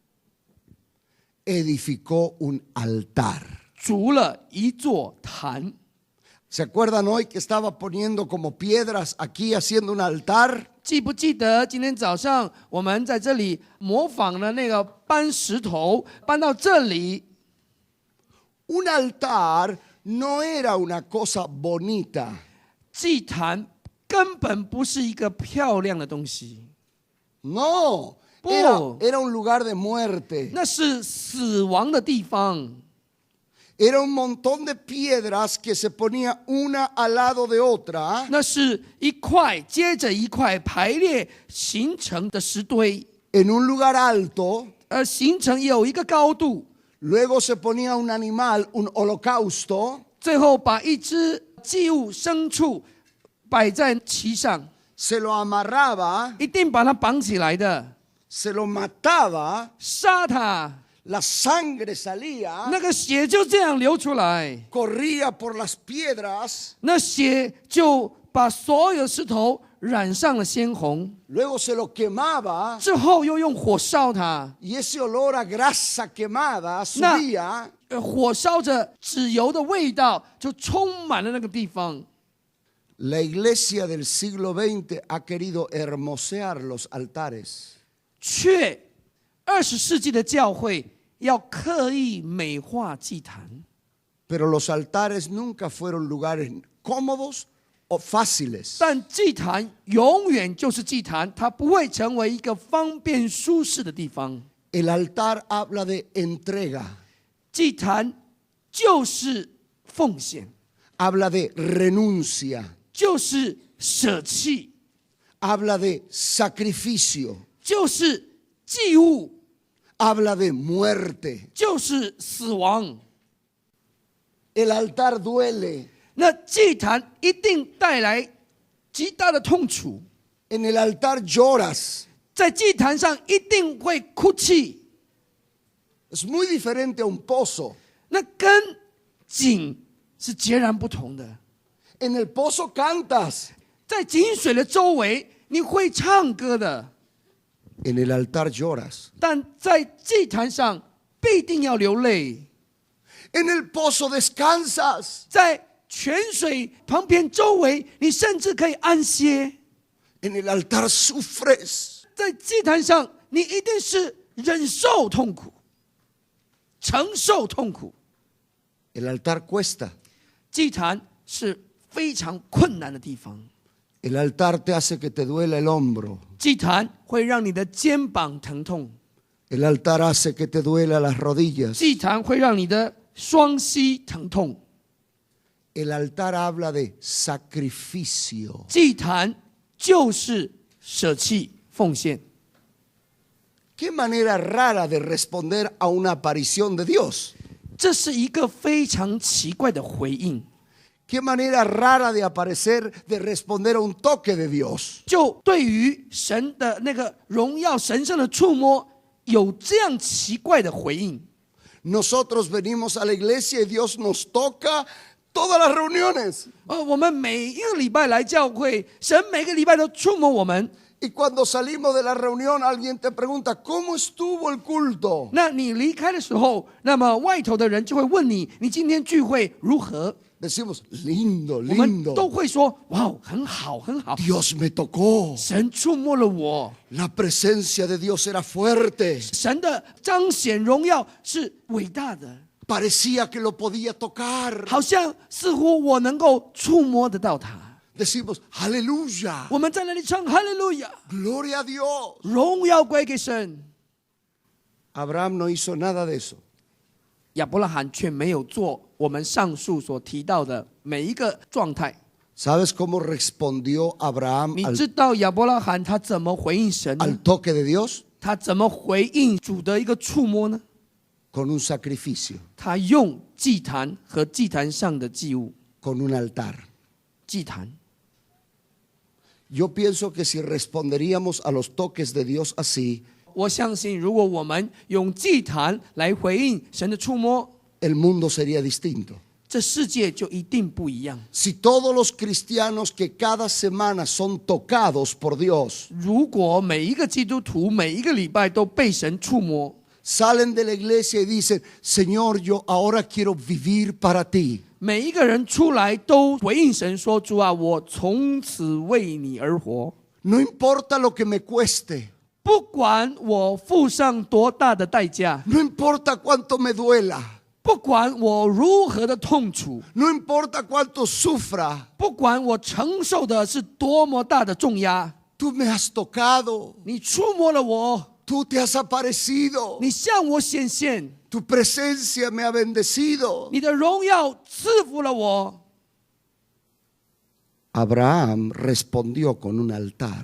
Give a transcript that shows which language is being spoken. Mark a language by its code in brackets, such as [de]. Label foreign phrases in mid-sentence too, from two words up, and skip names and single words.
[es] Edificó un altar. [zh] 筑了一座坛。 [es] ¿Se acuerdan hoy que estaba poniendo como piedras aquí haciendo un altar? [zh] 记不记得今天早上我们在这里模仿了那个搬石头搬到这里？ [es] Un altar no era una cosa bonita. [zh] 祭坛根本不是一个漂亮的东西， [es] No, Oh. era un lugar de muerte. [zh] 那是死亡的地方。 [es] Era un montón de piedras que se ponía una al lado de otra. [zh] 那是一块接着一块排列形成的石堆， [es] En un lugar alto. [zh] 形成有一个高度， [es] Luego se ponía un animal, un holocausto. [zh] 最后把一只祭物牲畜摆在其上， [es] Se lo amarraba, [zh] 一定把它绑起来的， [es] se lo mataba, [zh] 杀它， [es] la sangre salía, [zh] 那个血就这样流出来， [es] corría por las piedras. [zh] 那血就把所有石头染上了鲜红， [es] luego se lo quemaba [zh] 之后又用火烧它， [es] y ese olor a grasa quemada Nah. subía [zh] 火烧着脂油的味道就充满了那个地方。 [es] La iglesia del siglo XX ha querido hermosear los altares. [zh] 却20世纪的教会要刻意美化祭坛， [es] Pero los altares nunca fueron lugares cómodos o fáciles. [zh] 但祭坛永远就是祭坛，它不会成为一个方便舒适的地方。 [es] El altar habla de entrega, [zh] 祭坛就是奉献， [es] habla de renuncia, [zh] 就是舍弃， [es] habla de sacrificio, [zh] 就是祭物， [es] habla de muerte. [zh] 就是死亡。 [es] El altar duele. [zh] 那祭坛一定带来极大的痛楚， [es] En el altar lloras. [zh] 在祭坛上一定会哭泣。 [es] Es muy diferente a un pozo. [zh] 那跟井是截然不同的。 [es] En el pozo cantas. [zh] 在井水的周围，你会唱歌的， [es] En el altar lloras. [zh] 但在祭坛上必定要流泪。 [es] En el pozo descansas. [zh] 在泉水旁边周围，你甚至可以安歇。 [es] En el altar sufres. [zh] 在祭坛上，你一定是忍受痛苦，承受痛苦。 [es] El altar cuesta. [zh] 祭坛是非常困难的地方， [es] El altar te hace que te duela el hombro. [zh] 祭坛会让你的肩膀疼痛， [es] El altar hace que te duela las rodillas. [zh] 祭坛会让你的双膝疼痛。 [es] El altar habla de sacrificio. [zh] 祭坛就是舍弃奉献。 [es] Qué manera rara de responder a una aparición de Dios. [zh] 这是一个非常奇怪的回应。 [es] Qué manera rara de aparecer, de responder a un toque de Dios. [zh] 就对于神的那个荣耀神圣的触摸，有这样奇怪的回应。 [es] Nosotros venimos a la iglesia y Dios nos toca todas las reuniones. [zh] 我们每一个礼拜来教会，神每个礼拜都触摸我们。 [es] Y cuando salimos de la reunión, alguien te pregunta, ¿cómo estuvo el culto? [zh] 那你离开的时候，那么外头的人就会问你，你今天聚会如何？ [es] Decimos, lindo, [zh] 我们都 [es] lindo. [zh] 会说，哇，很好，很好， [es] Dios me tocó. [zh] 神触摸了我， [es] La presencia de Dios era fuerte. [zh] 神的彰显荣耀是伟大的， [es] Parecía que lo podía tocar. [zh] 好像似乎我能够触摸得到它。 [es] Decimos, aleluya. [zh] 我们在那里唱哈利路亚， [es] Gloria a Dios. [zh] 荣耀归给神。 [es] Abraham no hizo nada de eso. [zh] 亚伯拉罕却没有做我们上述所提到的每一个状态。 [es] ¿Sabes cómo respondió Abraham [zh] 你知道亚伯拉罕他怎么回应神 [es] al [zh] 呢？ [es] toque de Dios? [zh] 他怎么回应主的一个触摸呢？ [es] Con un sacrificio, [zh] 他用祭坛和祭坛上的祭物， [es] con un altar. [zh] 祭坛。 [es] Yo pienso que si responderíamos a los toques de Dios así, [zh] 我相信，如果我们用祭坛来回应神的触摸， [es] el mundo sería distinto. [zh] 这世界就一定不一样。 [es] Si todos los cristianos que cada semana son tocados por Dios [zh] 如果每一个基督徒每一个礼拜都被神触摸， [es] salen de la iglesia y dicen, Señor, yo ahora quiero vivir para ti. [zh] 每一个人出来都回应神说：“主啊，我从此为你而活， [es] No importa lo que me cueste, [zh] 不管我付上多大的代价， [es] no importa cuánto me duela, [zh] 不管我如何的痛楚， [es] no importa cuánto sufra, [zh] 不管我承受的是多么大的重压， [es] tú me has tocado, [zh] 你触摸了我， [es] tú te has aparecido, [zh] 你向我显现， [es] tu presencia me ha bendecido. [zh] 你的荣耀赐福了我。” [es] Abraham respondió con un altar.